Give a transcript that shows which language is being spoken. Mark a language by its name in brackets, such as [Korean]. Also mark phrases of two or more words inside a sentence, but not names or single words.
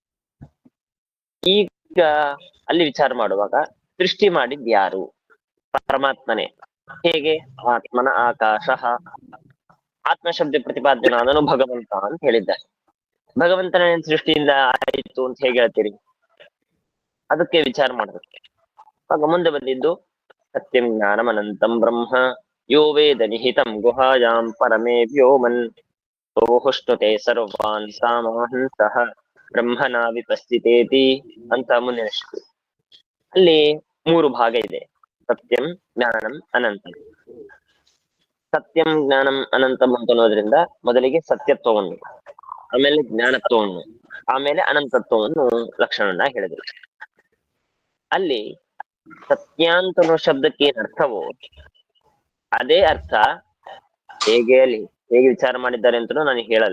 [Kannada] ಈಗ ಅಲ್ಲಿ ವಿಚಾರ ಮಾಡುವಾಗ ಸೃಷ್ಟಿ ಮಾಡಿದ್ ಯಾರು? ಪರಮಾತ್ಮನೇ. ಹೇಗೆ? ಆತ್ಮನ ಆಕಾಶ. ಆತ್ಮಶಬ್ದ ಪ್ರತಿಪಾದ್ಯನಾದನು ಭಗವಂತ ಅಂತ ಹೇಳಿದ್ದಾರೆ. ಭಗವಂತನ ಸೃಷ್ಟಿಯಿಂದ ಆಯಿತು ಅಂತ ಹೇಗೆ ಹೇಳ್ತೀರಿ? ಅದಕ್ಕೆ ವಿಚಾರ ಮಾಡ್ಬೇಕು. ಆಗ ಮುಂದೆ ಬಂದಿದ್ದು [Sanskrit] ಸತ್ಯಂ ಜ್ಞಾನಂ ಅನಂತಂ ಬ್ರಹ್ಮ ಯೋ ವೇದ ನಿಹಿತಂ ಗುಹಾಯಾಂ ಪರಮೇ ವ್ಯೋಮನ್ ಸೋಹುಷ್ಟುತೆ ಸರ್ವಾನ್ ಸಾಮಾಹನ್ ಸಹ ಬ್ರಹ್ಮನ ವಿಪಸ್ಥಿತೇತಿ [Kannada] ಅಂತ ಮುಂದಿನ ಶ್ಲೋಕ. ಅಲ್ಲಿ 3 ಭಾಗ ಇದೆ. [Sanskrit] ಸತ್ಯಂ, ಜ್ಞಾನಂ, ಅನಂತಂ. ಸತ್ಯಂ, ಜ್ಞಾನಂ, ಅನಂತಂ [Kannada] ಅಂತ ಅನ್ನೋದ್ರಿಂದ ಮೊದಲಿಗೆ ಸತ್ಯತ್ವವನ್ನು, ಆಮೇಲೆ ಜ್ಞಾನತ್ವವನ್ನು, ಆಮೇಲೆ ಅನಂತತ್ವವನ್ನು ಲಕ್ಷಣವನ್ನ ಹೇಳಿದ್ರು. ಅಲ್ಲಿ ಸತ್ಯ ಅಂತ ಅನ್ನೋ ಶಬ್ದಕ್ಕೆ ಏನ್ ಅರ್ಥವೋ ಅದೇ ಅರ್ಥ ಹೇಗೆ ವಿಚಾರ ಮಾಡಿದ್ದಾರೆ ಅಂತ ನಾನು ಹೇಳಲ್ಲ.